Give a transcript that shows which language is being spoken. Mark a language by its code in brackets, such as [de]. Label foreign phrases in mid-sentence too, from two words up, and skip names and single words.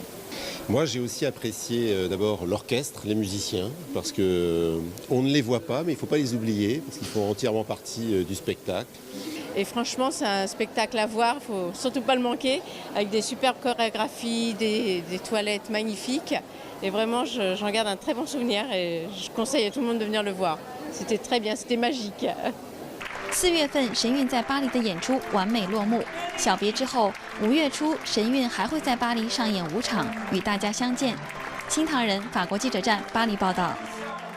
[fr] Moi, j'ai aussi apprécié d'abord l'orchestre, les musiciens, parce qu'on ne les voit pas, mais il ne faut pas les oublier, parce qu'ils font entièrement partie du spectacle. Et franchement, c'est un spectacle à voir, il ne faut surtout pas le manquer, avec des superbes chorégraphies, des toilettes magnifiques. Et vraiment, j'en garde un très bon souvenir et je conseille à tout le monde de venir le voir. C'était très bien, c'était magique. [zh] 4 月份，神韵在巴黎的演出完美落幕。小别之后，5月初，神韵还会在巴黎上演5场，与大家相见。新唐人法国记者站巴黎报道。